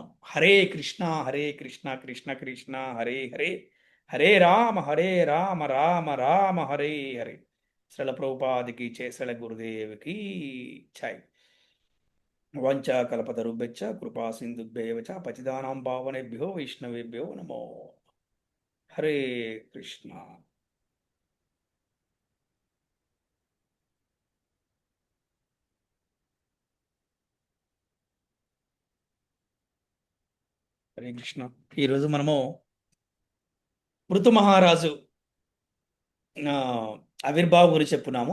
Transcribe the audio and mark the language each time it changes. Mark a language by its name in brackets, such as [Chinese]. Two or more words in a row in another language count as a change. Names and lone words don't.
[Sanskrit] హరే కృష్ణ కృష్ణ కృష్ణ హరే హరే, హరే రామ రామ రామ హరే హరే. [Telugu] శ్రీల ప్రభుపాదికి జై, శ్రీల గురుదేవికి జై. [Sanskrit] వంచా కల్పతరుభ్యశ్చ కృపా సింధుభ్యైవ చ పతితానాం పావనేభ్యో వైష్ణవేభ్యో నమో. హరే కృష్ణ. హరే కృష్ణ. [Telugu] ఈరోజు మనము పృథు మహారాజు ఆవిర్భావం గురించి చెప్పుకున్నాము.